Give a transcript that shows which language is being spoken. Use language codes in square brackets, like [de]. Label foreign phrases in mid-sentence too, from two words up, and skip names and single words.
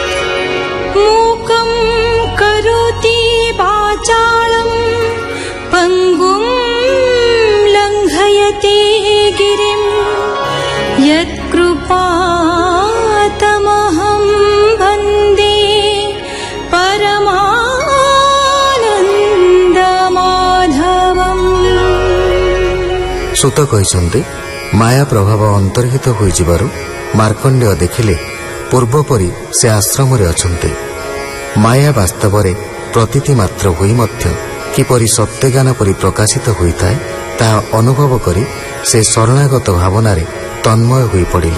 [sa] मूकं करोति वाचालं पङ्गुं लङ्घयते गिरिं यत्कृपातमहं वन्दे परमानन्दमाधवम्। [or] ସୁତ କହିଛନ୍ତି, ମାୟା ପ୍ରଭାବ ଅନ୍ତର୍ହିତ ହୋଇଯିବାରୁ ମାର୍କଣ୍ଡେୟ ଦେଖିଲେ ପୂର୍ବପରି ସେ ଆଶ୍ରମରେ ଅଛନ୍ତି। ମାୟା ବାସ୍ତବରେ ପ୍ରତୀତି ମାତ୍ର ହୋଇ ମଧ୍ୟ କିପରି ସତ୍ୟଜ୍ଞାନ ପରି ପ୍ରକାଶିତ ହୋଇଥାଏ ତାହା ଅନୁଭବ କରି ସେ ଶରଣାଗତ ଭାବନାରେ ତନ୍ମୟ ହୋଇ ପଡ଼ିଲେ।